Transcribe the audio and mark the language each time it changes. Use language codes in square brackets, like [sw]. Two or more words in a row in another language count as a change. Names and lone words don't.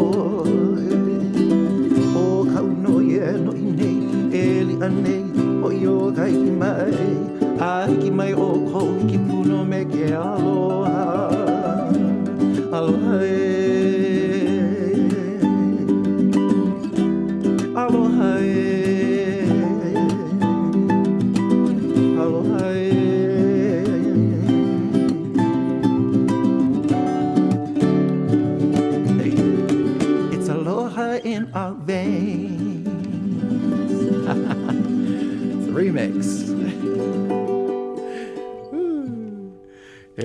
[haw] O kau no ia no I nei, e li anei o I o ka hiki mai, a hiki mai o kou hiki puno me ke aloha. Aloha e, aloha e, aloha e. [en] Hey, it's aloha in our veins. It's a remix.